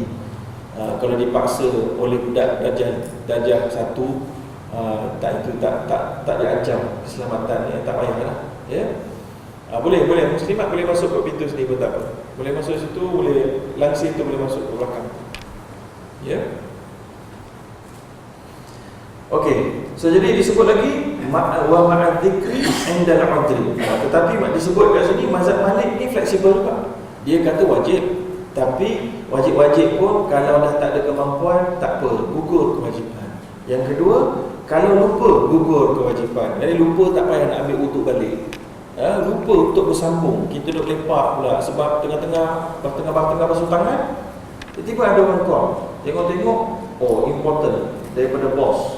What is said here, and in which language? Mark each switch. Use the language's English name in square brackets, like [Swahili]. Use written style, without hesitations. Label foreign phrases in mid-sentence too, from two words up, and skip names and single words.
[Malay] Kalau dipaksa oleh budak darjah 1, tak diancam keselamatannya, tak payahlah. Ya. Boleh muslimat boleh masuk ke pintu sini pun tak apa. Boleh masuk situ, boleh langsir tu boleh masuk ke belakang. Ya. Okey. So jadi disebut lagi [Arabic] ومع الذكر عند العذر. [Malay] Tetapi disebut kat sini mazhab Malik ni fleksibel juga. Dia kata wajib, tapi wajib-wajib pun kalau dah tak ada kemampuan tak apa, gugur kewajipan. Yang kedua, kalau lupa gugur kewajipan. Jadi lupa tak payah nak ambil wuduk balik. Lupa untuk bersambung, kita duduk lepak pula sebab tengah-tengah basuh tangan, tiba-tiba ada orang call, tengok-tengok, oh important daripada bos.